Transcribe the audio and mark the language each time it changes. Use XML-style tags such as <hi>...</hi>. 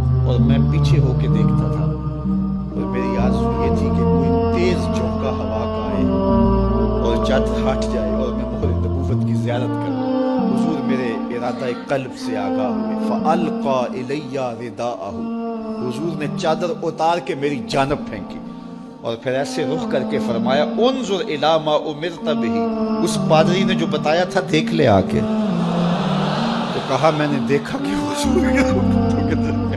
<ur>اور میں پیچھے ہو کے دیکھتا تھا اور میری آرزو یہ تھی کہ کوئی تیز جھونکا ہوا کا آئے اور چادر ہٹ جائے اور میں مہر نبوت کی زیارت کروں. حضور میرے ارادہ قلب سے آگاہ ہوئے.</ur> <ar>فَأَلْقَى إِلَيَّ رِدَاءَهُ.</ar> <ur>حضور نے چادر اتار کے میری جانب پھینکی اور پھر ایسے رخ کر کے فرمایا</ur> <ar>انظر الی ما امرت بہ.</ar> <ur>اس پادری نے جو بتایا تھا دیکھ لے آ کے. تو کہا میں نے دیکھا کہ حضور کے رخوں کے درمیان</ur>